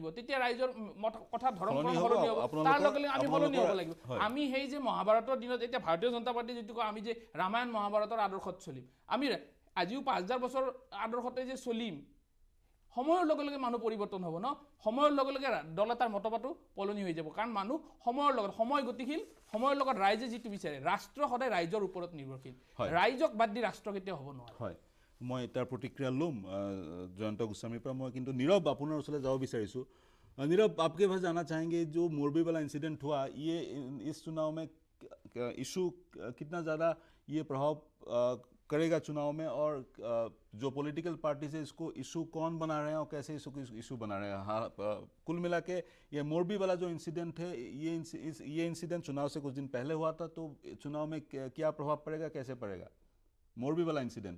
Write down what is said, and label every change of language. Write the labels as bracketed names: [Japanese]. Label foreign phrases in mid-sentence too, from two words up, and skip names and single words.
[Assamese] তেতিয়া ৰাইজৰ কথা ধৰণ সলনি হ'ব তাৰ লগে লগে আমি সলনি হ'ব লাগিব আমি সেই যে মহাভাৰতৰ দিনত এতিয়া ভাৰতীয় জনতা পাৰ্টি যিটো কয় আমি যে ৰামায়ণ মহাভাৰতৰ আদৰ্শত চলিম আমি আজিও 5000 বছৰ আদৰ্শতে যে চলিম সময়ৰ লগে লগে মানুহ পৰিৱৰ্তন হ'ব ন সময়ৰ লগে লগে দল এটাৰ মতবাদো পলনি হৈ যাব কাৰণ মানুহ সময়ৰ লগত সময় গতিশীল সময়ৰ লগত ৰাইজে যিটো বিচাৰে ৰাষ্ট্ৰ সদায় ৰাইজৰ ওপৰত নিৰ্ভৰশীল ৰাইজক বাদ দি ৰাষ্ট্ৰ কেতিয়াও হ'ব নোৱাৰে হয় মই তাৰ প্ৰতিক্ৰিয়া ল'ম জয়ন্ত গোস্বামীৰ পৰা মই কিন্তু নীৰৱ আপোনাৰ ওচৰলৈ যাব বিচাৰিছোঁ [Hindi] नीरव, आपके पास जाना चाहेंगे, जो मोरबी वाला इंसिडेंट हुआ, ये इस चुनाव में इशू कितना ज़्यादा ये प्रभाव करेगा चुनाव में, और जो [English] political party [Hindi] से इसको इशू कौन बना रहे हैं और कैसे इशू बना रहे हैं? हाँ, कुल मिला के ये मोरबी वाला जो इंसिडेंट है, ये इंसिडेंट चुनाव से कुछ दिन पहले हुआ था, तो चुनाव में क्या प्रभाव पड़ेगा, कैसे पड़ेगा मोरबी वाला इंसिडेंट?